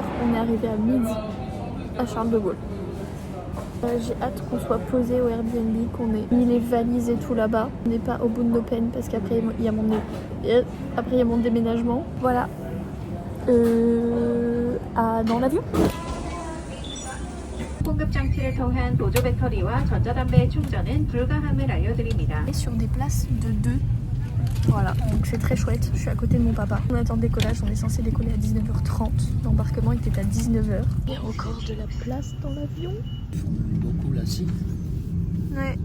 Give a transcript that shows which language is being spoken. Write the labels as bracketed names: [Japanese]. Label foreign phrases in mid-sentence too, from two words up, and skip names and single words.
[French] On est arrivé à midi à Charles de Gaulle. J'ai hâte qu'on soit posé au Airbnb, qu'on ait mis les valises et tout là-bas. On n'est pas au bout de nos peines parce qu'après il y a mon déménagement. Voilà. Dans l'avion. [Korean] 공급장치를 통한 보조 배터리와 전자담배 충전은 불가함을 알려드립니다. [French] Et sur des places de 2. Voilà, donc c'est très chouette. Je suis à côté de mon papa. On attend le décollage, on est censé décoller à 19h30. L'embarquement était à 19h. Il y a encore de la place dans l'avion. Ils font beaucoup l'Asie, Ouais.